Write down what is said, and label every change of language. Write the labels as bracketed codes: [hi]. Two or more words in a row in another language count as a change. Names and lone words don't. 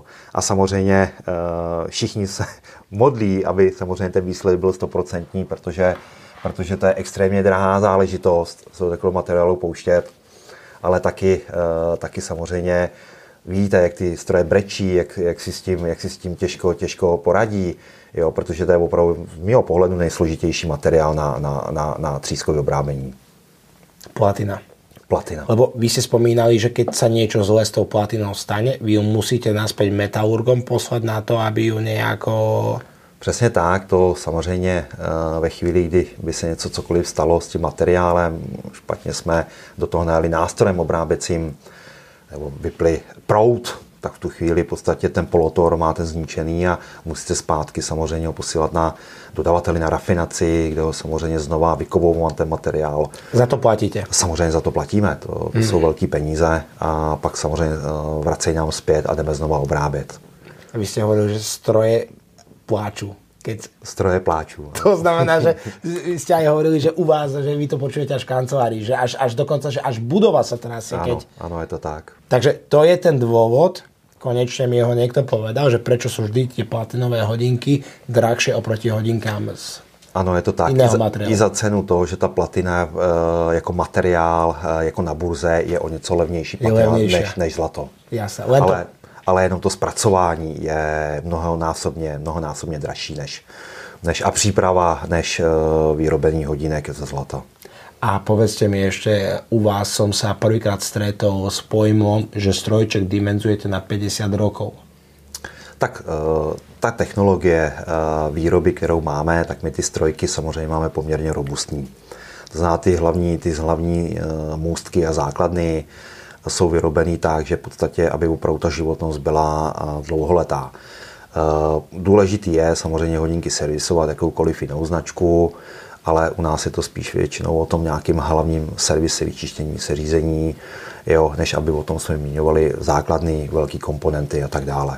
[cs] A samozřejmě všichni se modlí, aby samozřejmě ten výsledek byl 100%, protože to je extrémně drahá záležitost se do takového materiálu pouštět, ale taky samozřejmě vidíte, jak ty stroje brečí, jak si s tím těžko poradí, jo, protože to je opravdu z mého pohledu nejsložitější materiál na třískové obrábení. Platina. Platina. [sk] Lebo vy ste spomínali, že keď sa niečo zle s tou platinou stane, vy ju musíte naspäť metalurgom poslať na to, aby ju nejako... [cs] Přesně tak, to samozřejmě ve chvíli, kdy by se cokoliv stalo s tím materiálem, špatně jsme do toho najeli nástrojem obráběcím, nebo vypli proud, tak v tu chvíli v podstatě ten polotor máte zničený a musíte zpátky samozřejmě ho posílat na dodavateli na rafinaci, kde ho samozřejmě znova vykovovat ten materiál. Za to platíte? Samozřejmě za to platíme, to jsou velký peníze a pak samozřejmě vracejí nám zpět a jdeme znova obrábět. [sk] A vy ste hovorili, že stroje pláču. Stroje pláču. To znamená, že ste aj hovorili, že u vás, že vy to počujete až v kancelárii, že až dokonca, že až budova sa trasie. Áno, je to tak. Takže to je ten dôvod, konečne mi ho niekto povedal, že prečo sú vždy tie platinové hodinky drahšie oproti hodinkám z [cs] ano, je to tak. I za cenu toho, že ta platina jako materiál, jako na burze je o něco levnější platina než zlato. [sk] Jasne, [cs] ale jenom to zpracování je mnohonásobně dražší než a příprava než vyrobení hodinek ze zlata. [sk] A povedzte mi ešte, u vás som sa prvýkrát stretol s pojmom, že strojček dimenzujete na 50 rokov. [cs] Tak ta technologie výroby, kterou máme, tak my ty strojky samozřejmě máme poměrně robustní. To znamená, ty hlavní můstky a základny jsou vyrobený tak, že v podstatě, aby opravdu ta životnost byla dlouholetá. Důležitý je samozřejmě hodinky servisovat jakoukoliv jinou značku, ale u nás je to spíš většinou o tom nějakým hlavním servise, vyčištění, seřízení, jo, než aby o tom jsme zmiňovali základny, velký komponenty a tak dále.